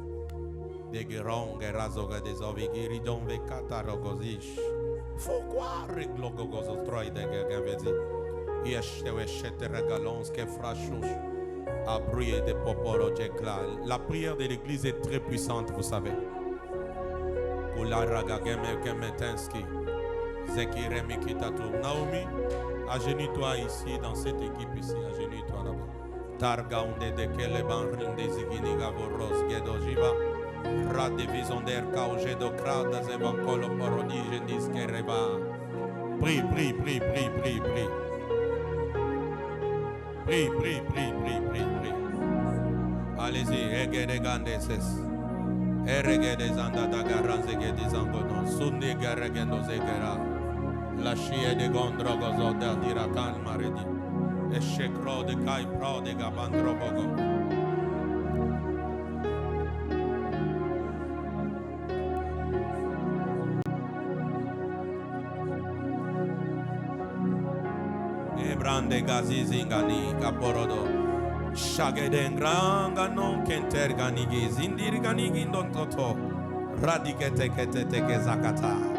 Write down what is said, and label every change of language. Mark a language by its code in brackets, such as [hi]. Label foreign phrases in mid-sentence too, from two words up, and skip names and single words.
[fr] La prière de l'église est très puissante, vous savez. Naomi, agenouille-toi ici, dans cette équipe ici. Agenouille-toi là-bas. Targaunde de Keleban Rinde Ziginiga Voros Gedojiva. Radevizonder Kauge do Krada Zevankolo Porodi Gendis Kereva. Prie. Prie. Allez-y, Egedegandeses. Eregede zanda da garanze gede zangono. Sunni garegendo zegera. La scie de gondrogo zoda dira calmaredi. Eshekro de kai pro de gabandrobogo. Brande gazi zingani kaporodo shageden granga non kenter ganigi zindir ganigi ndon toto radikete kete teke zakata